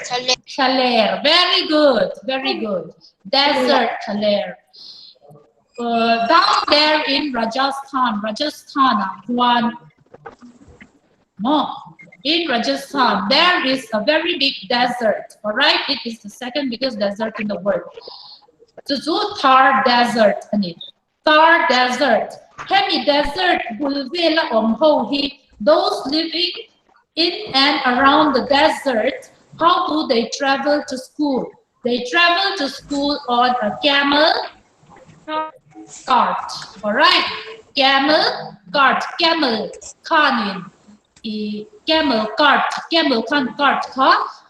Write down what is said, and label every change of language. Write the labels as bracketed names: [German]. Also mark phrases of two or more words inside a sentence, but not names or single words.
[English] Chaler. Very good. Very good. Desert Chaler. Down there in Rajasthan, in Rajasthan, there is a very big desert. All right, it is the second biggest desert in the world. Thar Desert. Thar Desert. Hemi Desert. Those living in and around the desert, how do they travel to school? They travel to school on a camel cart. All right, camel cart, camel kanin, camel cart, camel cart ka.